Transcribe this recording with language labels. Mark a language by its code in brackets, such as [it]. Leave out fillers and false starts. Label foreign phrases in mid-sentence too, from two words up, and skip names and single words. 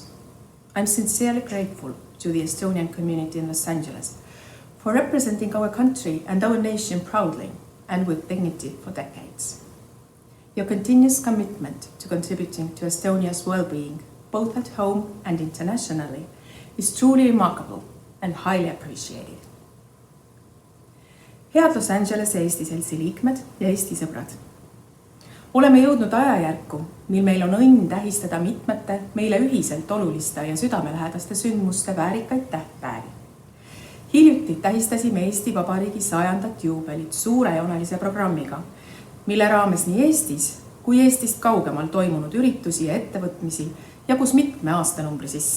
[en] I'm sincerely grateful to the Estonian community in Los Angeles for representing our country and our nation proudly and with dignity for decades. Your continuous commitment to contributing to Estonia's well-being, both at home and internationally, is truly remarkable and highly appreciated. [et] Head Los Angeles Eesti Seltsi liikmed ja Eesti sõbrad. Oleme jõudnud ajajärku, mil meil on õnn tähistada mitmete meile ühiselt oluliste ja südamelähedaste sündmuste väärikaid tähtpäevi. Hiljuti tähistasime Eesti Vabariigi 100. juubelit suurejoonelise programmiga, mille raames nii Eestis kui Eestist kaugemal toimunud üritusi ja ettevõtmisi jagus mitme aastanumbri sisse.